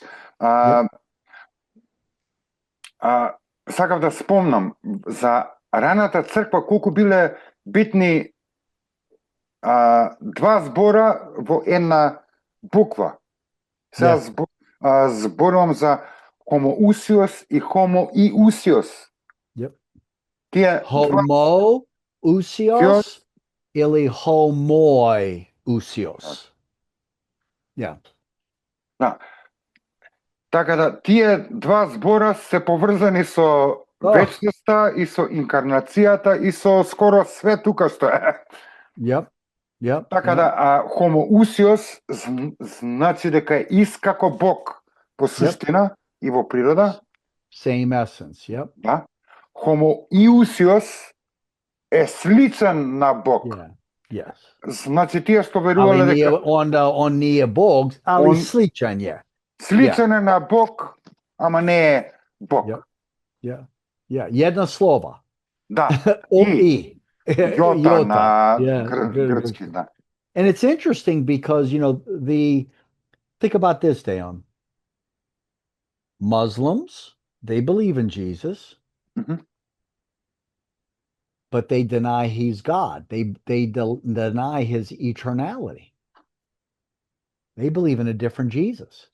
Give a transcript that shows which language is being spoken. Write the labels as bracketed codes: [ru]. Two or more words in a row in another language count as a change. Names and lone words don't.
[mk] Сакав да спомнам за раната црква колку биле битни два збора во една буква. Сега зборувам за homoousios и homoiousios. [en] Yep. [mk] Тие Homoousios или homoiousios. [en] Yeah. [mk] Да. Така да, тие два збора се поврзани со вечноста и со инкарнацијата и со скоро све тука што е. [en] Yep. [mk] Така да, homoousios значи дека е ист како Бог по суштина и во природа. [en] Same essence, yep. [mk] Да. Homoiousios е сличен на Бог. [en] Yeah. Yes. [mk] Значи тие што верувале дека [sr] on nije Bog, ali sličan je. [mk] Сличен е на Бог, ама не е Бог. [en] Yeah. [sr] Jedna slova. [mk] Да. [sr] I. [mk] Jota на грчки, да. [en] And it's interesting because, think about this, Deon. Muslims, they believe in Jesus, but they deny he's God. They deny his eternality. They believe in a different Jesus.